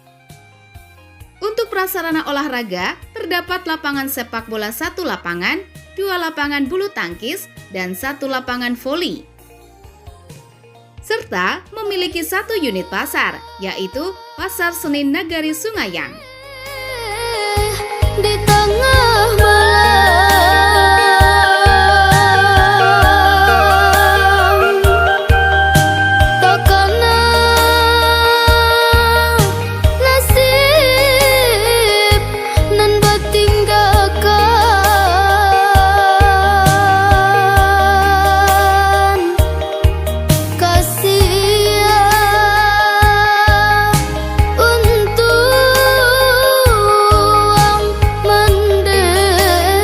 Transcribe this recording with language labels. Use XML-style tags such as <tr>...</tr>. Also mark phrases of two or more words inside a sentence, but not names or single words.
<id>Untuk prasarana olahraga, terdapat lapangan sepak bola 1 lapangan, 2 lapangan bulu tangkis, dan 1 lapangan voli. Serta memiliki 1 unit pasar, yaitu Pasar Seni Nagari Sungayang.</id> <min>Di tengah malam takana nasib nan bertinggalkan kasihan untuk mendem</min>